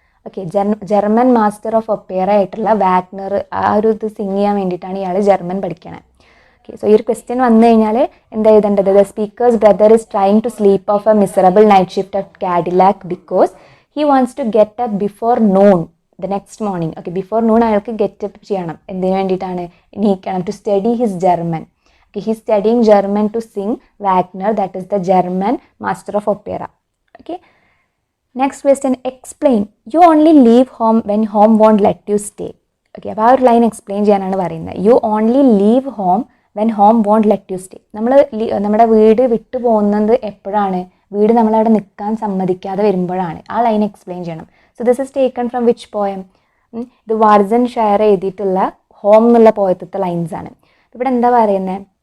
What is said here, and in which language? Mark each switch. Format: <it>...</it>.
<ml>Okay, German master of Opera ആയിട്ടുള്ള Wagner ആ ഒരു ഇത് സിങ് ചെയ്യാൻ വേണ്ടിയിട്ടാണ് ഇയാൾ ജർമ്മൻ പഠിക്കണത്.</ml> <en>okay, so</en> <ml>ഈ ഒരു ക്വസ്റ്റ്യൻ വന്നു കഴിഞ്ഞാൽ എന്താ എഴുതേണ്ടത്?</ml> <en>The speaker's brother is trying to sleep off a miserable night shift at Cadillac because he wants to get up before noon the next morning.</en> <ml>Okay, before noon അയാൾക്ക് get up ചെയ്യണം. എന്തിനു വേണ്ടിയിട്ടാണ്? നീക്കണം,</ml> <en>To study his German. Okay, he's studying German to sing Wagner, that is the German master of opera. Okay, next question. Explain. You only leave home when home won't let you stay.</en> <ml>Okay, അപ്പോൾ ആ ഒരു line explain ചെയ്യാനാണ് പറയുന്നത്.</ml> <en>You only leave home when home won't let you stay.</en> <ml>നമ്മുടെ വീട് വിട്ടു പോകുന്നത് എപ്പോഴാണ്? വീട് നമ്മളവിടെ നിൽക്കാൻ സമ്മതിക്കാതെ വരുമ്പോഴാണ്. ആ ലൈൻ എക്സ്പ്ലെയിൻ ചെയ്യണം. So</ml> <en>This is taken from which poem?</en> <ml>ഇത് വാർസൺ ഷെയർ എഴുതിയിട്ടുള്ള ഹോം എന്നുള്ള പോയത്തെ ലൈൻസ് ആണ്. ഇവിടെ എന്താ പറയുന്നത്?</ml>